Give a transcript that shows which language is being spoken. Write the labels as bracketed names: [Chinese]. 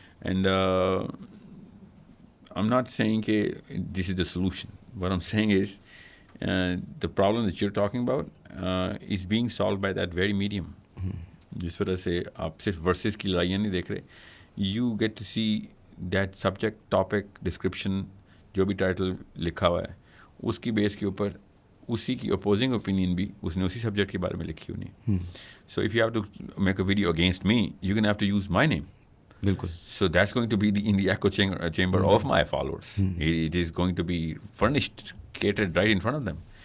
[English] And I'm not saying this is the solution. What I'm saying is the problem that you're talking about is being solved by that very medium. [Urdu] جس وجہ سے آپ صرف versus کی لڑائیاں نہیں دیکھ رہے. [English] you get to see that subject, [Urdu] topic, description, جو بھی ٹائٹل لکھا ہوا ہے اس کی بیس کے اوپر اسی کی اپوزنگ اوپینین بھی اس نے اسی سبجیکٹ کے بارے میں لکھی ہونی ہے. [English] So if you have to make a video against me, you can have to use my name. [Urdu] بالکل. [English] So that's going to be in the echo chamber of my followers. It is going to be furnished, catered right in front of them.